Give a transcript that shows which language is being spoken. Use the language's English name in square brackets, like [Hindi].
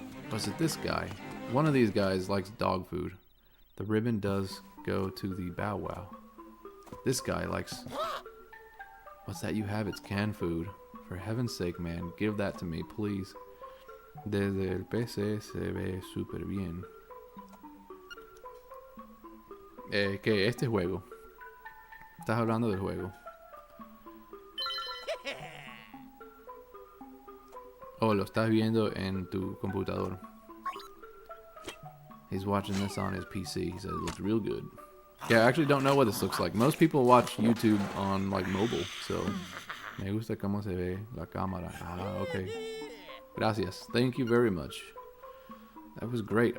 [English] Was it this guy? One of these guys likes dog food. The ribbon does go to the Bow Wow. This guy likes... What's that you have? It's canned food. For heaven's sake, man, give that to me, please. [Spanish] Desde el PC se ve súper bien. ¿Qué? Este juego. Estás hablando del juego. Oh, lo estás viendo en tu computador. [English] He's watching this on his PC. He said it looks real good. Yeah, I actually don't know what this looks like. Most people watch YouTube on like mobile, so [Spanish] me gusta cómo se ve la cámara. [English] Ah, okay. [Spanish] Gracias. [English] Thank you very much. That was great.